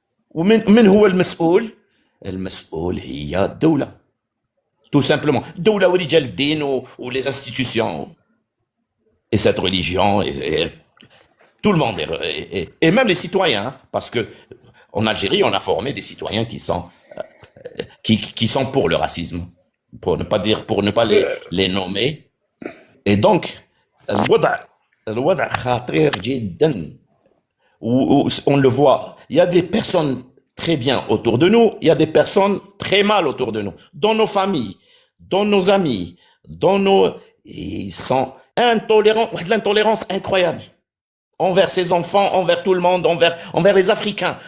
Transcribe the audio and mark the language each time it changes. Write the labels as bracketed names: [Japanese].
[Arabic] ومن هو المسؤول؟ المسؤول هي الدولة. Tout simplement. الدولة ورجال الدين ou les institutions. [French] Et cette religion, tout le monde, et même les citoyens, hein, parce que en Algérie, on a formé des citoyens qui sont pour le racisme, pour ne pas les nommer. [Arabic] Et donc, الوضع الوضع خطير جدا. [French] On le voit, il y a des personnes très bien autour de nous, il y a des personnes très mal autour de nous, dans nos familles, dans nos amis, ils sont intolérants, de l'intolérance incroyable envers ses enfants, envers tout le monde, envers les Africains.